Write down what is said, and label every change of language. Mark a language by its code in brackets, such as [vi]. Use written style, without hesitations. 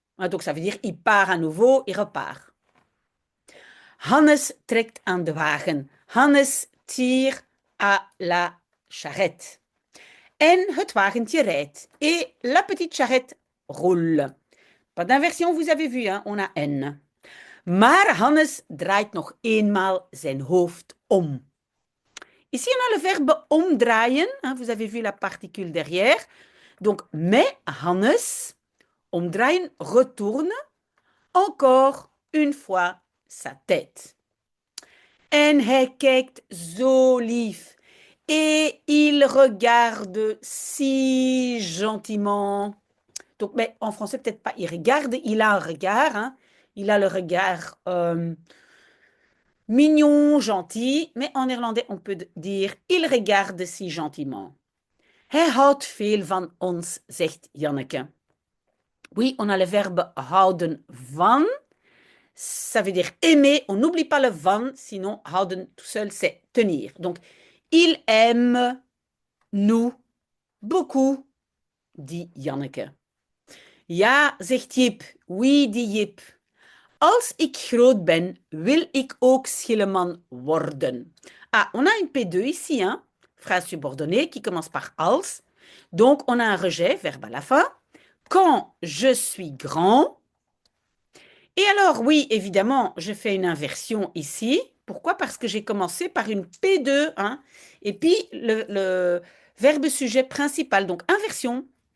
[fr] Donc ça veut dire il part à nouveau, il repart. [nl] Hannes trekt aan de wagen. [fr] Hannes tire à la charrette. [nl] En het wagentje rijdt. [fr] Et la petite charrette roule. Pas d'inversion, vous avez vu, hein? On a N. [nl] Maar Hannes draait nog eenmaal zijn hoofd om. [fr] Ici, on a le verbe omdraaien. Hein? Vous avez vu la particule derrière. Donc, mais Hannes, omdraaien, retourne encore une fois sa tête. [nl] En hij kijkt zo lief. [fr] Et il regarde si gentiment. Donc, mais en français, peut-être pas il regarde, il a un regard. Hein? Il a le regard mignon, gentil. Mais en néerlandais, on peut dire il regarde si gentiment. [nl] Hij houdt veel van ons, zegt Janneke. [fr] Oui, on a le verbe houden van. ça veut dire aimer. On n'oublie pas le van, sinon houden tout seul, c'est tenir. Donc, il aime nous beaucoup, dit Janneke. [nl] Ja, zegt Jip. [fr] Oui, dit Jip. [nl] Als ik groot ben, wil ik ook schilleman worden. [fr] Ah, on a une P2 ici, hein? Phrase subordonnée qui commence par als. Donc, on a un rejet, verbe à la fin. Quand je suis grand. Et alors, oui, évidemment, je fais une inversion ici. Pourquoi? Parce que j'ai commencé par une P2, hein? Et puis, le verbe sujet principal, donc inversion.